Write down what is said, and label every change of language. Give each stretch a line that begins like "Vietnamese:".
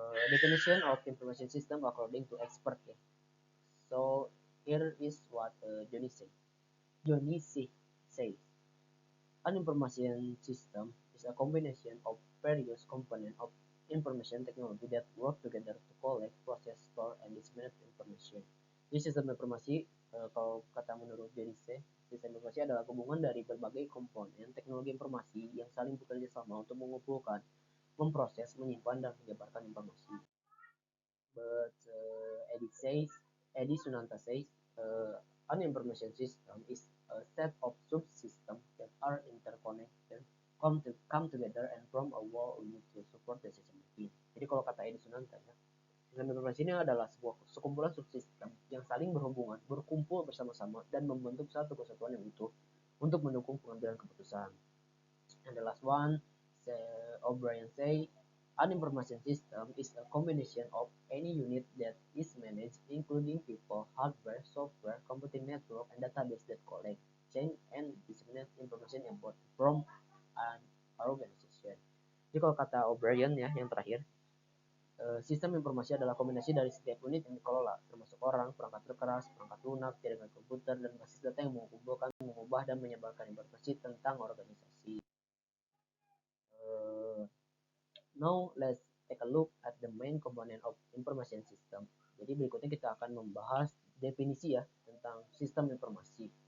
English: Definition of information system according to expert. So here is what Johnny says. An information system is a combination of various components of information technology that work together to collect, process, store, and disseminate information.
Indonesian: Jadi sistem informasi, kalau kata menurut Denise, sistem informasi adalah gabungan dari berbagai komponen teknologi informasi yang saling bekerja sama untuk mengumpulkan, memproses, menyimpan, dan menyebarkan informasi.
English: But Eddie Sunanta says, an information system is a set of subsystems that are interconnected, come together and form a whole unit to support decision making.
Indonesian: Jadi kalau kata Eddie Sunanta ya, sistem informasi ini adalah sebuah sekumpulan subsistem yang saling berhubungan, berkumpul bersama-sama dan membentuk satu kesatuan yang utuh untuk mendukung pengambilan keputusan.
English: And the last one, O'Brien say, an information system is a combination of any unit that is managed, including people, hardware, software, computing network, and database that collect, change, and disseminate information about from an organization.
Indonesian: Jadi kalau kata O'Brien ya, yang terakhir, sistem informasi adalah kombinasi dari setiap unit yang dikelola, termasuk orang, perangkat terkeras, perangkat lunak, jaringan komputer, dan basis data yang mengumpulkan, mengubah, dan menyebarkan informasi tentang organisasi.
English: Now let's take a look at the main component of information system.
Indonesian: Jadi berikutnya kita akan membahas definisi ya tentang sistem informasi.